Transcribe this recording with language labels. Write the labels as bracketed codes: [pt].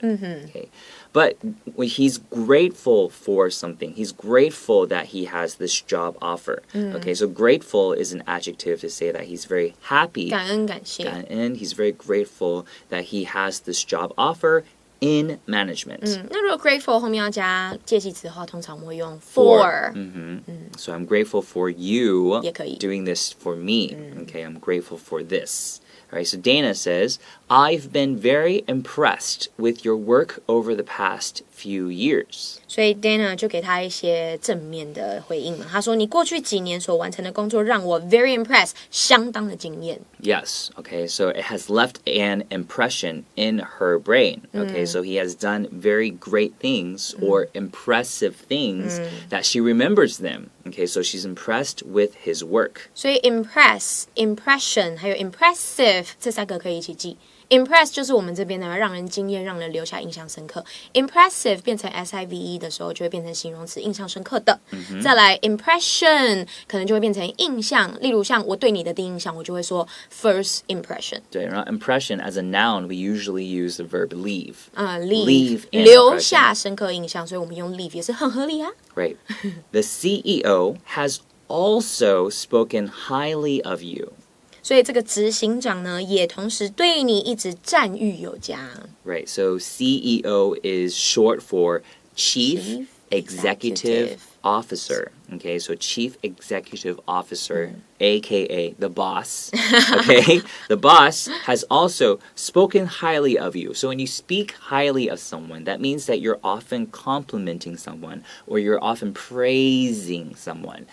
[en] Okay, but he's grateful for something. He's grateful that he has this job offer. Okay, so grateful is an adjective to say that he's very happy. [zh] 感恩感谢。感恩, [en] he's very grateful that he has this job offer in management. [zh] 那如果 grateful 后面要加介系词的话，通常我们会用 for. [en] So I'm grateful for you [zh] 也可以。 [en] doing this for me. Okay, I'm grateful for this. All right, so Dana says, I've been very impressed with your work over the past few years. [zh] 所以 Dana 就给他一些正面的回应嘛。他说：“你过去几年所完成的工作让我 [en] very impressed， [zh] 相当的惊艳。” [en] Yes, okay, so it has left an impression in her brain. Okay, so he has done very great things or impressive things that she remembers them. Okay, so she's impressed with his work. [zh] 所以 impression 还有 impressive 这三个可以一起记。 Impress 就是我们这边呢，让人惊艳，让人留下印象深刻。 Impressive 变成 SIVE 的时候，就会变成形容词，印象深刻的。再来 impression 可能就会变成印象，例如像我对你的第一印象，我就会说 first impression。对，然后 [en] impression as a noun, we usually use the verb leave. Leave an [zh] 留 [en] impression. [zh] 下深刻印象，所以我们用 leave 也是很合理啊。 [en] Right. The CEO has also spoken highly of you. [zh] 所以这个执行长呢，也同时对你一直赞誉有加。 [en] Right, so CEO is short for Chief Executive Officer. Okay, so Chief Executive Officer, aka the boss. Okay, the boss has also spoken highly of you. So when you speak highly of someone, that means that you're often complimenting someone or you're often praising someone.